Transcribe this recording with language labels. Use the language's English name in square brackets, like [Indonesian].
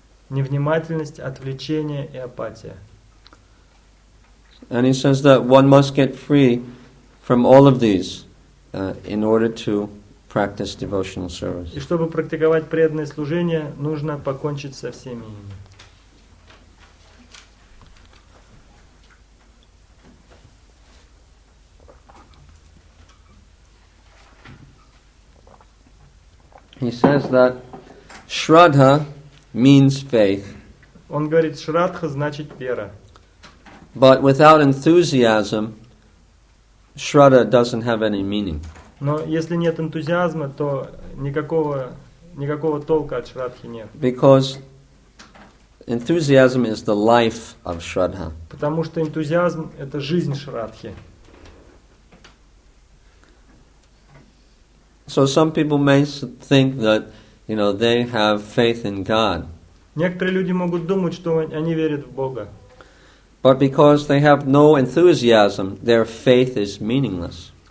[Russian] Невнимательность, отвлечение и апатия. [English] And he says that one must get free from all of these in order to practice devotional service. [Russian] И чтобы практиковать преданное служение, нужно покончить со всеми ими. [English] He says that Shraddha means faith, [Russian] Он говорит, шрадха значит вера. [English] but without enthusiasm, Shraddha doesn't have any meaning. [Russian] Но если нет энтузиазма, то никакого толка от шрадхи нет. [English] Because enthusiasm is the life of Shraddha. [Russian] Потому что энтузиазм – это жизнь шрадхи. [English] So some people may think that, they have faith in God. [Russian] Некоторые люди могут думать, что они верят в Бога. [English] But because they have no enthusiasm, their faith is meaningless.